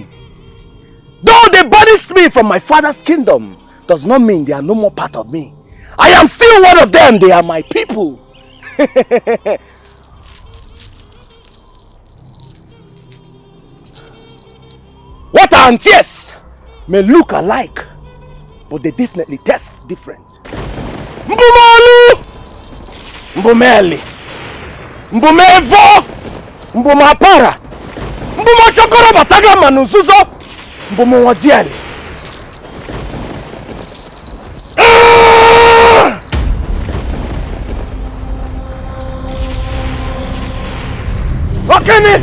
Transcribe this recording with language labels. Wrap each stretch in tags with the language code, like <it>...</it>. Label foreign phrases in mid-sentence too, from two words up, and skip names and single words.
<en>Though they banished me from my father's kingdom, does not mean they are no more part of me. I am still one of them. They are my people. Water and tears may look alike, but they definitely taste different. Mbumali! Mbumeli! Mbumevo! Mbumapara! Mbumachokoro bataga manuzuzo! Mbumuwadiali! Okene!</en>